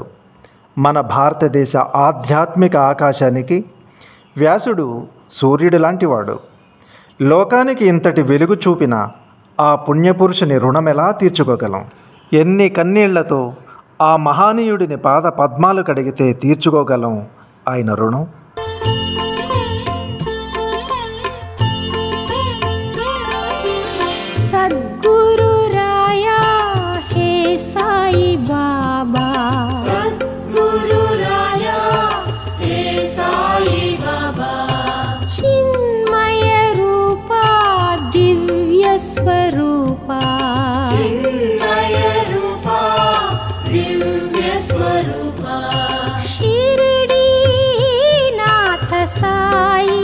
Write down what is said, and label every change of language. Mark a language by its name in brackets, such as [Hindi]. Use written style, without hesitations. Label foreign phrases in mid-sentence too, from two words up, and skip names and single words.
[Telugu] మన భారతదేశ ఆధ్యాత్మిక ఆకాశానికి వ్యాసుడు సూర్యుడు లాంటివాడు. లోకానికి ఇంతటి వెలుగు చూపిన ఆ పుణ్యపురుషుని రుణమెలా తీర్చుకోగలం? ఎన్ని కన్నీళ్లతో ఆ మహానీయుడిని పాద పద్మాలు కడిగితే తీర్చుకోగలం ఆయన రుణం? [Marathi] सद्गुरु राया हे साई बाबा सद्गुरु राया हे साई बाबा चिन्मय रूपा दिव्य स्वरूपा चिन्मय रूपा दिव्य स्वरूपा शिरडी नाथ साई